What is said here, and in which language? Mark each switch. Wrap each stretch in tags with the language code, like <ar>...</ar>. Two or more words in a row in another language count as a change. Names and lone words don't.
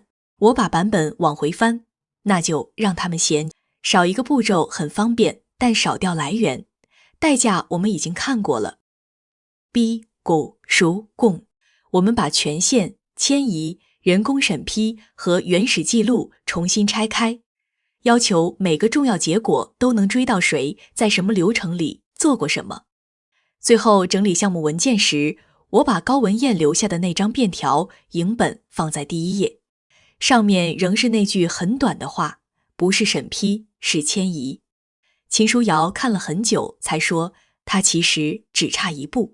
<zh>我把版本往回翻，那就讓他們嫌，少一個步驟很方便，但少掉來源，代價我們已經看過了。逼、股、屬、共，我們把權限、遷移、人工審批和原始記錄重新拆開，要求每個重要結果都能追到誰在什麼流程裡做過什麼。最後整理項目文件時，我把高文彥留下的那張便條影本放在第1頁，上面仍是那句很短的話，不是審批，是遷移。秦書瑤看了很久才說， 他其實只差一步。</zh>